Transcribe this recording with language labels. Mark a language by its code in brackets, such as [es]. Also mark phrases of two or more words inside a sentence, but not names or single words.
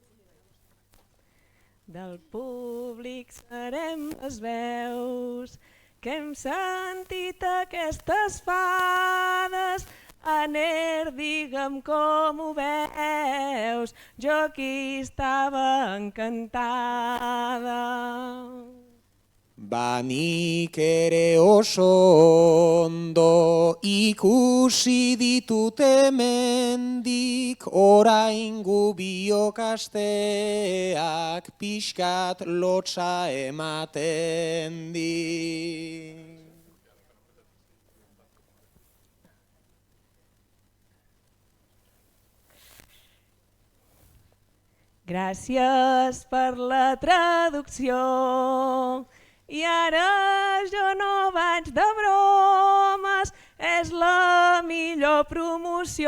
[ca] Del públic serem les veus que hem sentit aquestes fades. Aner, digue'm com ho veus, jo aquí estava encantada. [eu] Nik ere oso ondo ikusi ditut hemendik, oraingo biok asteak pixkat lotsa ematen dik. [ca] Gràcies per la traducció. I ara jo no vaig de bromes, és la millor promoció.